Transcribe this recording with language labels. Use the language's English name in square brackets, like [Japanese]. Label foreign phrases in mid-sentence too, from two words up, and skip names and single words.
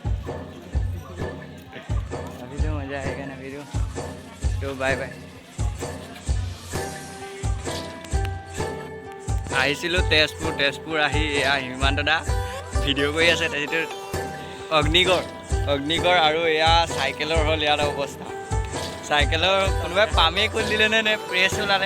[Hindi] अभी तो मज़ा आएगा ना वीडियो। तो बाय बाय। [Assamese] আহিছিলোঁ তেজপুৰ আহি এয়া হিমান দাদা ভিডিঅ' কৰি আছে। তাৰপিছত অগ্নিগড় আৰু এয়া চাইকেলৰ হ'ল ইয়াৰ অৱস্থা। চাইকেলৰ কোনোবাই পামেই খুলি দিলেনে নে প্ৰেছ ওলালে?